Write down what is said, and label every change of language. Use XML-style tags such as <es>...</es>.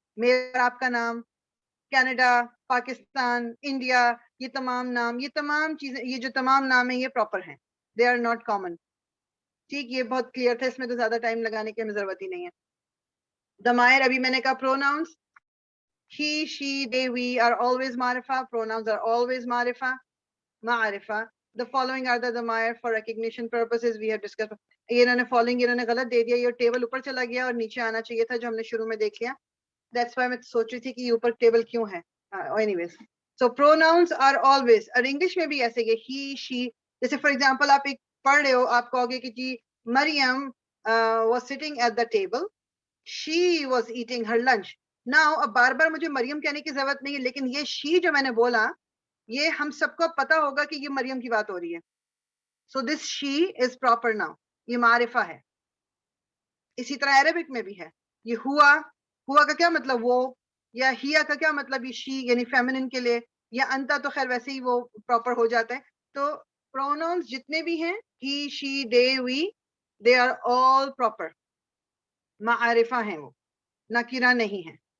<ur>میرا آپ کا نام, کینیڈا, پاکستان, انڈیا, یہ تمام نام, یہ تمام چیزیں, یہ جو تمام نام ہیں یہ پراپر ہیں,</ur> <en>They are not common.</en> <ur>ٹھیک, یہ بہت کلیئر تھا, اس میں تو زیادہ ٹائم لگانے کی ہمیں ضرورت ہی نہیں ہے. ضمائر ابھی میں نے کہا pronouns,</ur> <en>he, she, they, we are always</en> <ur>معرفہ.</ur> <en>pronouns are always</en> <ur>معرفہ. معرفہ</ur> <en>the following are the damair for recognition purposes we have discussed.</en> <ur>یہ انہوں نے following انہوں نے غلط دے دیا, یہ ٹیبل اوپر چلا گیا اور نیچے آنا چاہیے تھا جو ہم نے شروع میں دیکھ لیا.</ur> <en>That's why</en> <ur>میں سوچ رہی تھی کہ یہ اوپر ٹیبل کیوں ہے.</ur> <en>Anyways, so pronouns are always,</en> <ur>اور انگلش میں بھی ایسے کہ</ur> <en>he, she.</en> <ur>جیسے فار ایگزامپل آپ ایک پڑھ رہے ہو, آپ کہو گے کہ جی مریم</ur> <en>was sitting at the table, she was eating her lunch.</en> <ur>Now اب بار بار مجھے مریم کہنے کی ضرورت نہیں ہے, لیکن یہ she جو میں نے بولا یہ ہم سب کو پتا ہوگا کہ یہ مریم کی بات ہو رہی ہے.</ur> <en>So this she is proper now,</en> <ur>یہ معرفہ ہے. اسی طرح عربک میں بھی ہے, یہ ہوا, ہوا کا کیا مطلب وہ, یا ہیا کا کیا مطلب یہ she یعنی فیمنن کے لیے, یا انتا تو خیر ویسے ہی وہ پراپر ہو جاتا ہے. تو پروناؤنس جتنے بھی ہیں</ur> <en>he, she, they, we, they are all proper,</en> <ur>معرفہ ہیں, وہ نکرہ نہیں ہے.</ur>